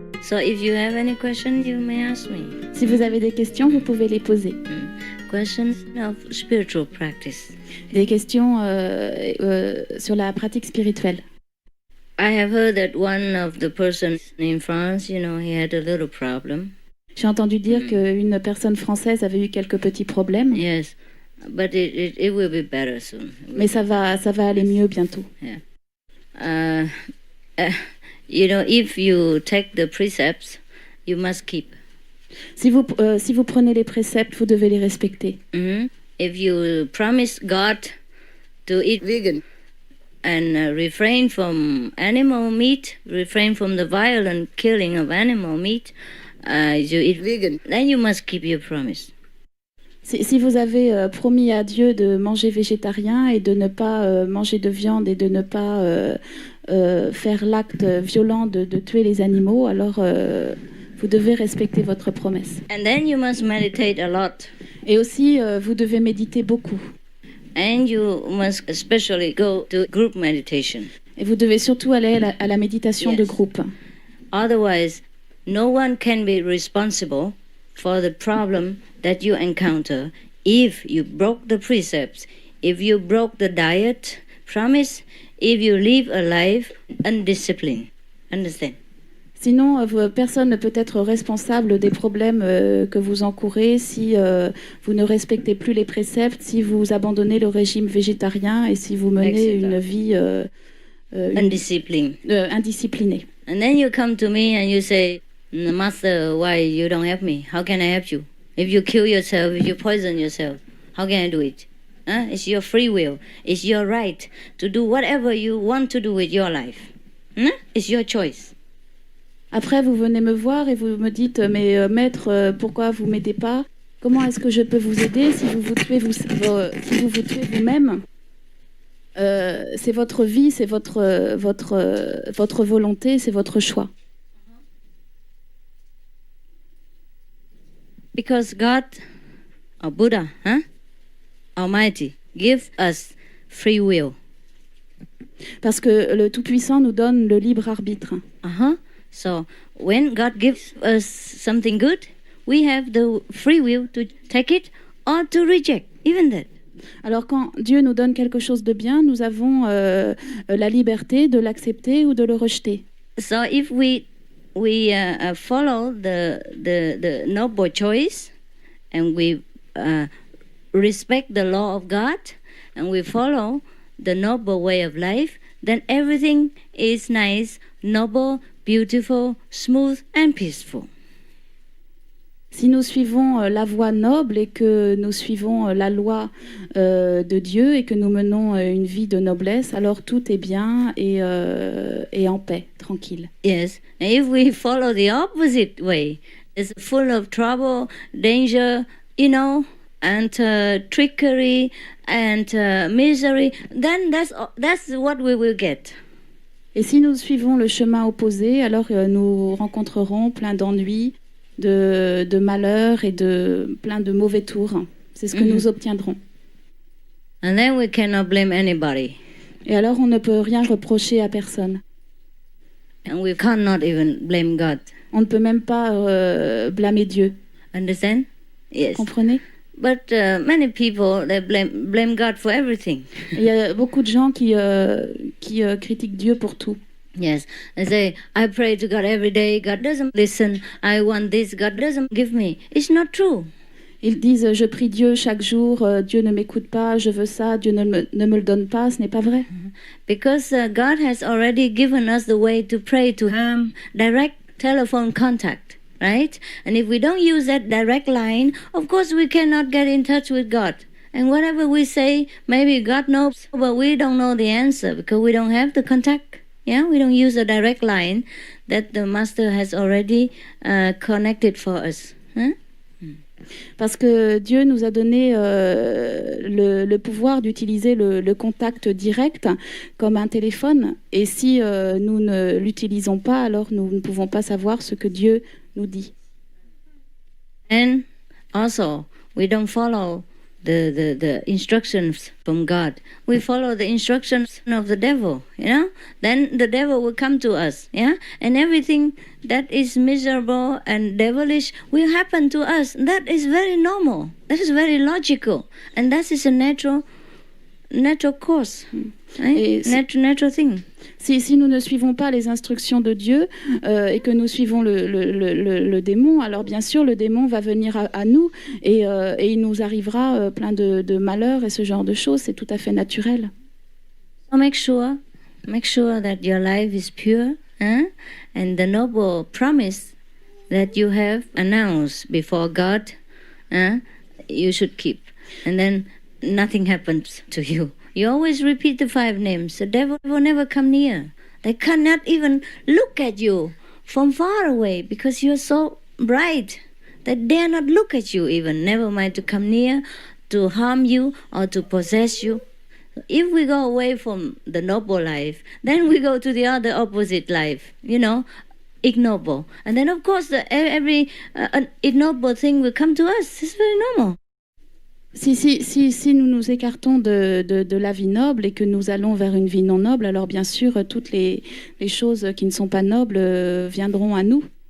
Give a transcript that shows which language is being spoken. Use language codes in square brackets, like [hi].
[en] if you have any questions, you may ask me. [fr] Si vous avez des questions, vous pouvez les poser. [en] Questions of spiritual practice. [fr] Des questions sur la pratique spirituelle. [en] I have heard that one of the persons in France, he had a little problem. [fr] J'ai entendu dire qu'une personne française avait eu quelques petits problèmes. [en] Yes, but it will be better soon. [fr] Mais ça va aller mieux bientôt. [en] Yeah. If you take the precepts, you must keep. [fr] Si vous prenez les préceptes, vous devez les respecter. [en] If you promise God to eat vegan and refrain from animal meat, refrain from the violent killing of animal meat, you eat vegan, then you must keep your promise. [fr] Si vous avez promis à Dieu de manger végétarien et de ne pas manger de viande et de ne pas faire l'acte violent de tuer les animaux, alors vous devez respecter votre promesse. [en] And then you must meditate a lot. [fr] Et aussi, vous devez méditer beaucoup. [en] And you must especially go to group meditation. [fr] Et vous devez surtout aller à la méditation de groupe. [en] Otherwise, no one can be responsible for the problem that you encounter if you broke the precepts, if you broke the diet promise, if you live a life undisciplined. Understand? [fr] Sinon, personne ne peut être responsable des problèmes que vous encourez si vous ne respectez plus les préceptes, si vous abandonnez le régime végétarien et si vous menez une vie indisciplinée. [en] And then you come to me and you say, Master, why you don't help me? How can I help you? If you kill yourself, if you poison yourself, how can I do it? It's your free will. It's your right to do whatever you want to do with your life. It's your choice. [fr] Après, vous venez me voir et vous me dites, mais maître, pourquoi vous m'aidez pas? Comment est-ce que je peux vous aider si vous vous tuez vous-même? C'est votre vie, c'est votre volonté, c'est votre choix. [en] Because God, or Buddha, Almighty, gives us free will. [fr] Parce que le Tout-Puissant nous donne le libre arbitre. [en] So when God gives us something good, we have the free will to take it or to reject, even that. [fr] Alors quand Dieu nous donne quelque chose de bien, nous avons la liberté de l'accepter ou de le rejeter. [en] So if we follow the noble choice and we respect the law of God and we follow the noble way of life, then everything is nice, noble, beautiful, smooth and peaceful. [fr] Si nous suivons la voie noble et que nous suivons la loi de Dieu et que nous menons une vie de noblesse, alors tout est bien et en paix, tranquille. [en] Yes, and if we follow the opposite way, it's full of trouble, danger, and trickery and misery, then that's what we will get. [fr] Et si nous suivons le chemin opposé, alors nous rencontrerons plein d'ennuis, de malheurs et plein de mauvais tours. C'est ce que nous obtiendrons. [en] And then we cannot blame anybody. [fr] Et alors on ne peut rien reprocher à personne. [en] And we cannot even blame God. [fr] On ne peut même pas blâmer Dieu. [en] Understand? Yes. [fr] Comprenez? [en] But many people they blame God for everything. [fr] Il y a beaucoup de gens qui critiquent Dieu pour tout. [en] Yes, they say, I pray to God every day, God doesn't listen, I want this, God doesn't give me. It's not true. [fr] Ils disent, je prie Dieu chaque jour, Dieu ne m'écoute pas, je veux ça, Dieu ne me le donne pas, ce n'est pas vrai. [en] Because God has already given us the way to pray to Him, direct telephone contact, right? And if we don't use that direct line, of course we cannot get in touch with God. And whatever we say, maybe God knows, but we don't know the answer because we don't have the contact. Yeah, we don't use a direct line that the Master has already connected for us. [fr] Parce que Dieu nous a donné le pouvoir d'utiliser le contact direct comme un téléphone. Et si nous ne l'utilisons pas, alors nous ne pouvons pas savoir ce que Dieu nous dit. [en] And also, we don't follow the instructions from God. We follow the instructions of the devil, then the devil will come to us, and everything that is miserable and devilish will happen to us. That is very normal. That is very logical, and that is a natural course, right? Natural thing. [fr] Si nous ne suivons pas les instructions de Dieu et que nous suivons le démon, alors bien sûr le démon va venir à nous et il nous arrivera plein de malheurs et ce genre de choses, c'est tout à fait naturel. [en] So make sure that your life is pure, and the noble promise that you have announced before God, you should keep, and then nothing happens to you. You always repeat the 5 names. The devil will never come near. They cannot even look at you from far away because you're so bright. They dare not look at you even, never mind to come near, to harm you or to possess you. If we go away from the noble life, then we go to the other opposite life, ignoble. And then of course every ignoble thing will come to us. It's very normal. [fr] Si nous nous écartons de la vie noble et que nous allons vers une vie non noble, alors bien sûr, toutes les choses qui ne sont pas nobles viendront à nous.